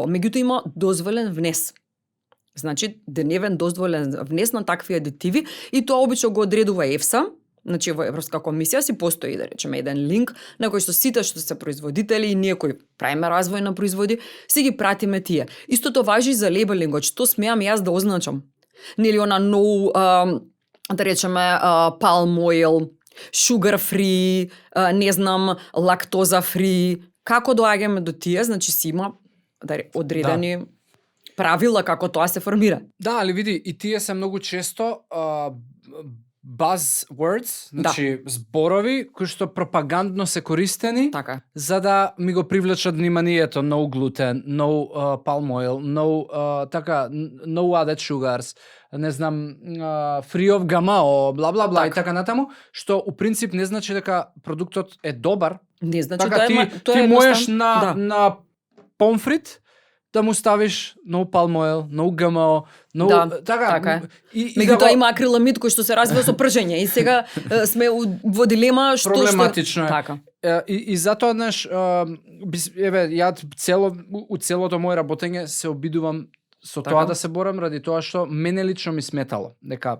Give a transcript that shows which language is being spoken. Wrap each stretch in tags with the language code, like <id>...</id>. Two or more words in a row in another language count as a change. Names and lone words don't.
<mk>Меѓутоа има дозволен внес. Значи, деневен дозволен внес на такви адитиви и тоа обично го одредува ЕФСА, Значи во Европска комисија си постои, да речеме, еден линк на кој што сите што се производители и ние кои правиме развој на производи, си ги пратиме тие. Истото важи за лейбелингот, што смеам јас да означам. Нели она no, да речеме,</mk> <en>palm oil, sugar free,</en> <mk>не знам, лактоза free. Како доаѓаме до тие, значи си има одредени правила како тоа се формира. Да, али види, и тие се многу често buzzwords, значи зборови кои што пропагандно се користени Така. за да ми го привлечат вниманието.</mk> <en>No gluten, no palm oil, no така, no added sugars,</en> <mk>не знам,</mk> <en>free of GMO,</en> <mk>бла бла бла и така натаму, што у принцип не значи дека продуктот е добар. Не значи Така тоа ти е можеш да. на помфрит да му ставиш</mk> <en>no palm oil, no GMO, no</en> <mk>Да, така. така е. И Меѓутоа има акриламид кој што се развива со пржење и сега сме во дилема што проблематично е. Така. И затоа знаеш, еве ја целото моје работење се обидувам со Така. тоа да се борам ради тоа што мене лично ми сметало дека</mk>